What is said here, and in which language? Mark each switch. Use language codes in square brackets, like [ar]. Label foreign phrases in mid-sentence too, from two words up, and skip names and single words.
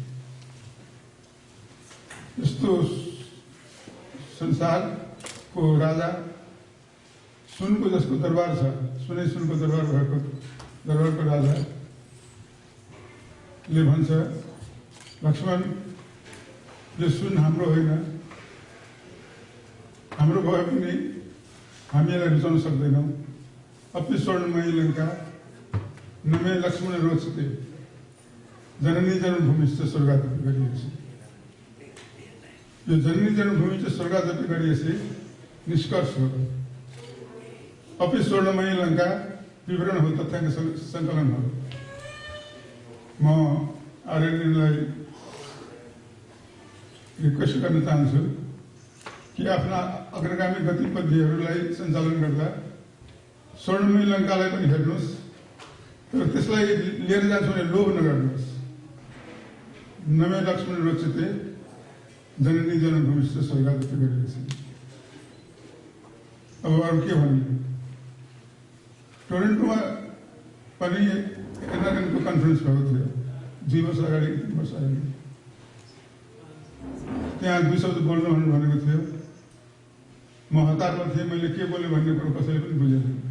[ne] यस्तो संसारको राजा सुनको जसको दरबार छ, सुनै सुनको दरबार भएको दरबारको राजाले भन्छ, लक्ष्मण यो सुन हाम्रो होइन, हाम्रो भए पनि हामी यसलाई रुचाउन सक्दैनौँ। [sa] अपि स्वर्णमयी लङ्का न मे लक्ष्मण रोचते जननी जन्मभूमिश्च स्वर्गादपि गरिएछि। [ne] यो [sa] जननी जन्मभूमि [ne] चाहिँ [sa] स्वर्गादपि गरिएछि [ne] निष्कर्ष हो। [sa] अपि स्वर्णमयी लङ्का [ne] विवरण हो, तथ्याङ्क सङ्कलन हो। म आर्यनलाई रिक्वेस्ट गर्न चाहन्छु कि आफ्ना अग्रगामी गतिविधिहरूलाई सञ्चालन गर्दा स्वर्णमयी लङ्कालाई पनि हेर्नुहोस्, तर त्यसलाई लिएर जान्छ भने लोभ नगर्नुहोस्। [sa] नमे लक्ष्मण रोचते जननी जन्मभूमिश्च स्वर्गादपि गरिएछि। [ne] अब अरू के भन्ने? टोरेन्टोमा पनि एनआरएनको कन्फरेन्स भएको थियो 2 वर्ष अगाडि, 3 वर्ष अगाडि। त्यहाँ 2 शब्द बोल्नु भनेको थियो। म हतारमा थिएँ, मैले के बोलेँ भन्ने कुरो कसैले पनि बुझेन।